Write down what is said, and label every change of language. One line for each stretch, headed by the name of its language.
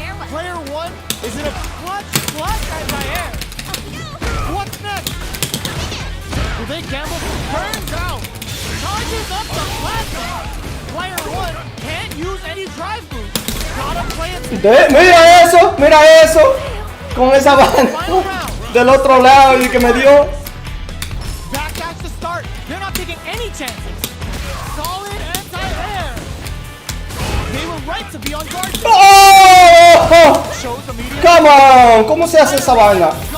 English: Player 1 is in a clutch anti-air. What's next? Will they gamble? Turns out. Charges up the plasma. Player 1 can't use any drive moves. Gotta play it.
Spanish: Mira eso. Con esa banda del otro lado y que me dio.
English: Backdash to start. They're not taking any chances. Solid anti-air. They were right to be on guard. Oh! Shows immediate. Come on,
Spanish: ¿cómo se hace esa vaina?